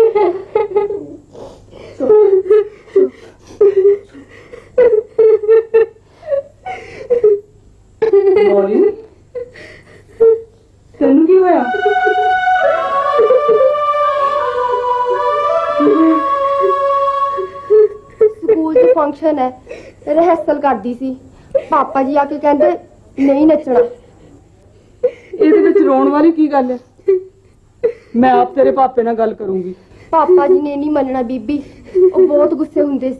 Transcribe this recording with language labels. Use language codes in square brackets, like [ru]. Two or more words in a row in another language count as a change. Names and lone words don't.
[pa] ਤੈਨੂੰ ਕੀ ਹੋਇਆ ਸਕੂਲ 'ਚ ਫੰਕਸ਼ਨ ਹੈ ਰਿਹਰਸਲ ਕਰਦੀ ਸੀ ਪਾਪਾ ਜੀ ਆ ਕੇ ਕਹਿੰਦੇ ਨਹੀਂ ਨੱਚਣਾ ਇਹਦੇ ਵਿੱਚ ਰੋਣ ਵਾਲੀ ਕੀ ਗੱਲ ਹੈ ਮੈਂ ਆਪ ਤੇਰੇ ਪਾਪੇ ਨਾਲ ਗੱਲ ਕਰੂੰਗੀ। ਪਾਪਾ ਜੀ ਨੇ ਨਹੀਂ ਮੰਨਣਾ ਬੀਬੀ ਓ ਬਹੁਤ ਗੁੱਸੇ ਹੁੰਦੇ ਸੀ